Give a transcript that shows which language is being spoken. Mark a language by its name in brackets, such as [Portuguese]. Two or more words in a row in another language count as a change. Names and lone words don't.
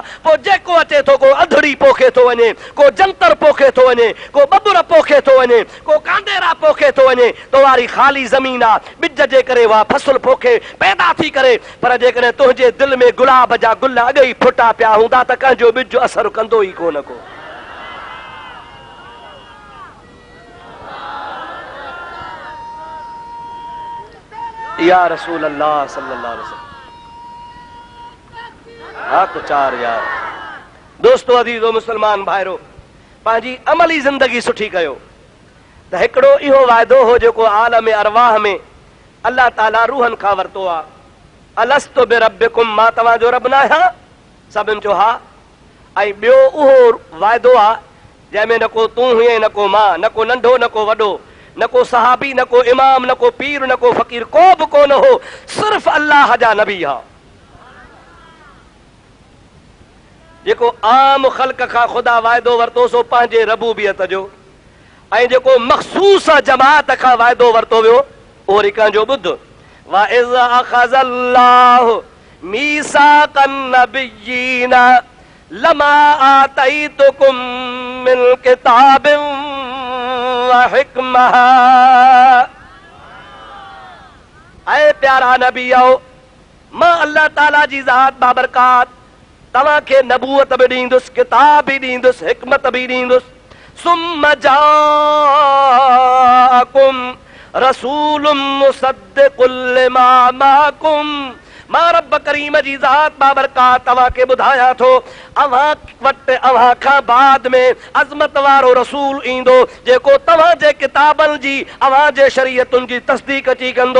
[Sindhi] पोइ जेको अचे थो, को अधड़ी पोखे थो वञे, को जंतर पोखे थो वञे, को बबुर पोखे थो वञे, को कांडेरा पोखे थो वञे, तो वारी ख़ाली ज़मीन आहे, ॿिज जे करे उहा फसल पोखे पैदा थी करे। पर जेकॾहिं तुंहिंजे दिलि में गुलाब जा गुल अॻे ई फुटा पिया हूंदा त कंहिंजो ॿिज असर कंदो ई कोन को। [Arabic] يا رسول الله صلى الله عليه وسلم. [Sindhi] हाँ तो चार यार दोस्तो, अज़ीज़ो मुसलमान भाइरो, पंहिंजी अमली ज़िंदगी सुठी कयो। त हिकिड़ो इहो वाइदो हो जेको आलम अरवाह में अल्लाह ताला रूहनि खां वरितो आहे। [Arabic] ألست بربكم, [Sindhi] मां तव्हांजो रब न आहियां? सभिनि चयो हा। ऐं ॿियो उहो वाइदो आहे जंहिंमें न को तूं हुए, न को मां, न को नंढो न को वॾो, न को सहाबी, न को इमाम, न को पीर, न को फ़कीर, को बि कोन हो, सिर्फ़ अल्लाह जा नबी हा। जेको आम ख़ल्क़ खां ख़ुदा वाइदो वरितो सो पंहिंजे रबूबियत जो, ऐं जेको मख़सूस जमात खां वाइदो वरितो वियो उहो वरी कंहिंजो ॿुध। [Arabic] وَإِذْ أَخَذَ اللَّهُ مِيثَاقَ النَّبِيِّينَ لَمَا آتَيْتُكُم مِّن كِتَابٍ وَحِكْمَةٍ। [Sindhi] ऐं प्यारा नबी आओ, मां अल्लाह ताला जी ज़ात बाबरकात तव्हांखे नबूअत बि ॾींदुसि, किताब बि ॾींदुसि, हिकमत बि ॾींदुसि। [Arabic] ثم جاءكم رسول مصدق لما معكم, [Sindhi] मां रब करीम जी ज़ात बाबरकात तव्हां खे ॿुधायां थो, अव्हां वटि अव्हां खां बाद में अज़मत वारो रसूल ईंदो जेको तव्हां जे किताबनि जी अव्हां जे शरीयतुनि जी तस्दीक अची कंदो।